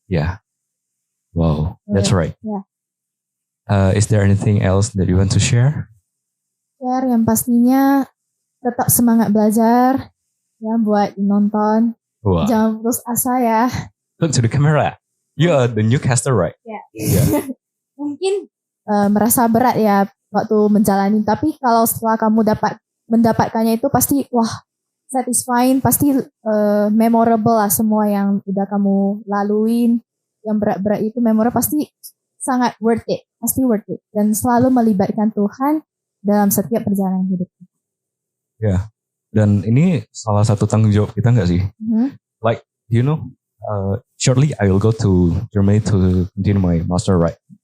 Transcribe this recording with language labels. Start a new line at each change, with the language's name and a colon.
English: Yeah. Wow, that's right. Yeah. Is there anything else that you want to share?
Indonesian: Share yang pastinya tetap semangat belajar ya, buat nonton. Wow. Jangan putus asa ya.
English: Look to the camera. You are the newcaster, right? Yeah.
Indonesian: Mungkin merasa berat ya waktu menjalani, tapi kalau setelah kamu mendapatkannya itu pasti wah, satisfying, pasti memorable lah semua yang udah kamu laluin. Yang berat-berat itu memorable, pasti sangat worth it, dan selalu melibatkan Tuhan dalam setiap perjalanan hidup. Ya, dan ini salah satu tanggung jawab kita nggak sih?
English: Like, shortly I will go to Germany to continue my master, right?